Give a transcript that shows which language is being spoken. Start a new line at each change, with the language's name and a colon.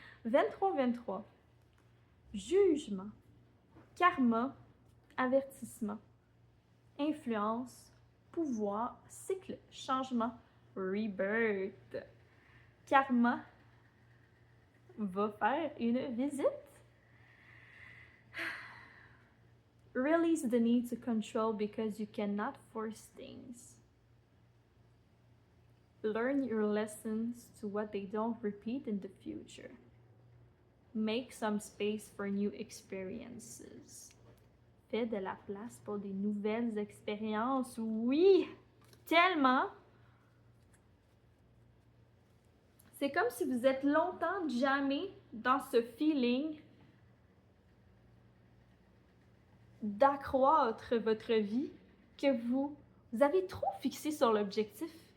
French: 23-23. Jugement, karma, avertissement, influence, pouvoir, cycle, changement, rebirth. Karma va faire une visite.
English: Release the need to control because you cannot force things. Learn your lessons to what they don't repeat in the future. Make some space for new experiences.
French: Fais de la place pour des nouvelles expériences. Oui, tellement. C'est comme si vous êtes longtemps jamais dans ce feeling d'accroître votre vie, que vous avez trop fixé sur l'objectif.